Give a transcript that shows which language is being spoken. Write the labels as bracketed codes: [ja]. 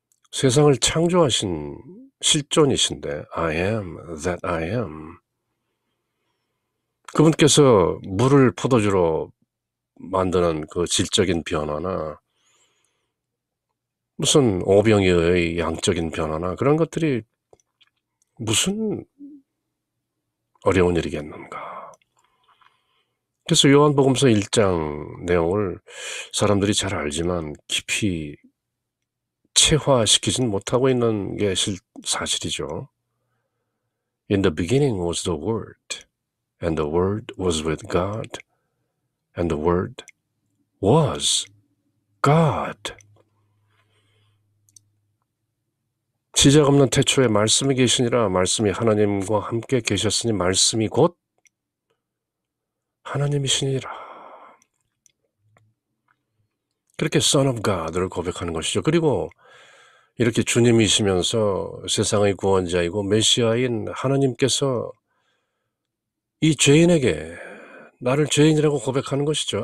[ko] 세상을 창조하신 실존이신데 [en] I am that I am, [ko] 그분께서 물을 포도주로 만드는 그 질적인 변화나 무슨 오병이어의 양적인 변화나 그런 것들이 무슨 어려운 일이겠는가. 그래서 요한복음서 1장 내용을 사람들이 잘 알지만 깊이 체화시키진 못하고 있는 게 사실이죠. [en] In the beginning was the Word, and the Word was with God, and the Word was God. [ko] 시작 없는 태초에 말씀이 계시니라, 말씀이 하나님과 함께 계셨으니 말씀이 곧 하나님이시니라. 그렇게 Son of God를 고백하는 것이죠. 그리고 이렇게 주님이시면서 세상의 구원자이고 메시아인 하나님께서 이 죄인에게 나를 죄인이라고 고백하는 것이죠.